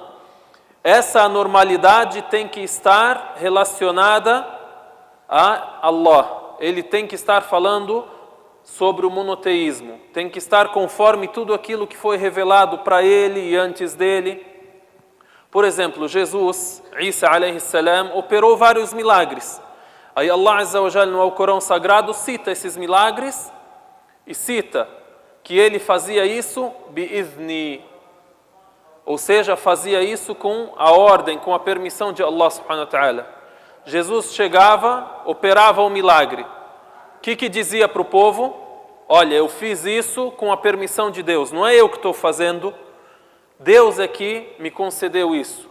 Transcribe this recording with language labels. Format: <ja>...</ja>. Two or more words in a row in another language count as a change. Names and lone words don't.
<pt>Essa anormalidade tem que estar relacionada a Allah. Ele tem que estar falando sobre o monoteísmo. Tem que estar conforme tudo aquilo que foi revelado para ele e antes dele. Por exemplo, Jesus,</pt> <ar>عيسى عليه السلام,</ar> <pt>operou vários milagres. Aí</pt> <ar>الله عز وجل</ar> <pt>no Alcorão Sagrado cita esses milagres e cita que ele fazia isso bi'izni, ou seja, fazia isso com a ordem, com a permissão de</pt> <ar>الله سبحانه وتعالى.</ar> <pt>Jesus chegava, operava um milagre. O que dizia para o povo? Olha, eu fiz isso com a permissão de Deus, não é eu que estou fazendo, Deus é que me concedeu isso.</pt>